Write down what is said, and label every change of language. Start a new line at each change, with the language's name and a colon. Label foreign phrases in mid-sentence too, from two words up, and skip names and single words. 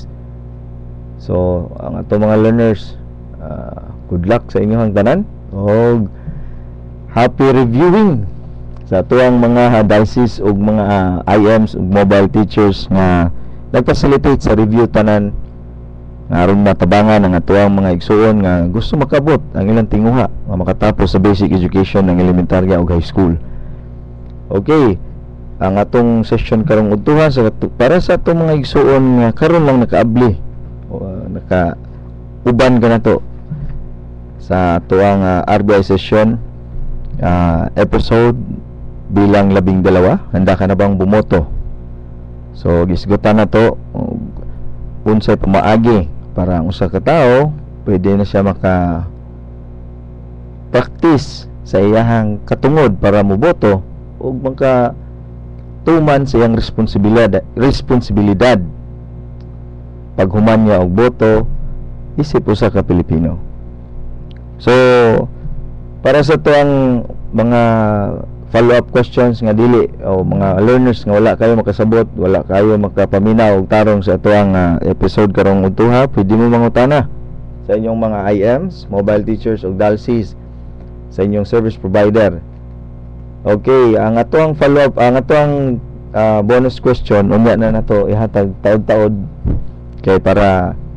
Cebuano: So ang ato mga learners,
English: good luck
Cebuano: sa inyong tanan og
English: happy reviewing
Cebuano: sa ato ang mga diocese ug mga IMs ug
English: mobile teachers
Cebuano: nga nag-facilitate sa review tanan nga aron matabangan ang ato ang mga igsuon nga gusto makabot ang ilang tinguha nga makatapos sa
English: basic education
Cebuano: ng elementarya ug
English: high school.
Cebuano: Okay, ang atong session karong udtuha para sa atong mga igsuon nga karon lang nakaabli naka-uban ka na to sa ato ang RBI
English: session episode
Cebuano: bilang 12.
Filipino: Handa ka na bang bumoto?
Cebuano: So gisgutan na to unsay pamaagi para ang usa ka tawo pwede na siya maka practice sa iyahang katungod para moboto ug maka tuman sa iyang responsibilidad paghuman niya og boto isip usa ka Pilipino. So para sa tuang mga
English: follow-up questions
Cebuano: nga dili o mga learners nga wala kayo makasabot, wala kayo makapaminaw og tarong sa tuang episode karong udtuha, pwede mo mangutana sa inyong mga IMs,
English: mobile teachers
Cebuano: o DALSIs sa inyong
English: service provider.
Cebuano: Okay, ang atuang follow-up, ang atuang
English: bonus question
Cebuano: unya na nato ihatag taod-taod kay para